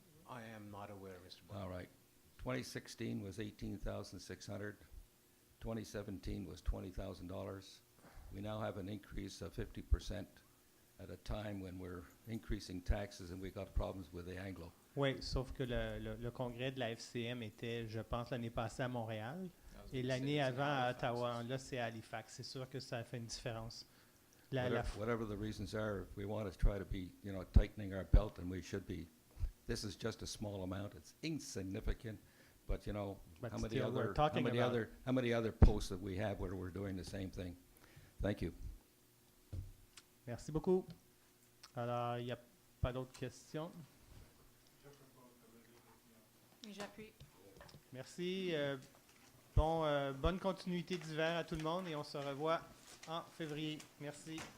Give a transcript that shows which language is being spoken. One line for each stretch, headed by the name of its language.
English: I am not aware, Mr. Boyle. All right. 2016 was $18,600. 2017 was $20,000. We now have an increase of 50% at a time when we're increasing taxes and we got problems with the Anglo.
French: Oui, sauf que le congrès de la FCM était, je pense, l'année passée à Montréal et l'année avant à Ottawa. Là, c'est à Halifax. C'est sûr que ça fait une différence.
English: Whatever the reasons are, if we want to try to be, tightening our belt, and we should be. This is just a small amount. It's insignificant, but But how many still, we're talking about- how many other posts that we have where we're doing the same thing? Thank you.
French: Merci beaucoup. Alors, il n'y a pas d'autres questions. Et j'appuie. Merci. Bonne continuité d'hiver à tout le monde et on se revoit en février. Merci.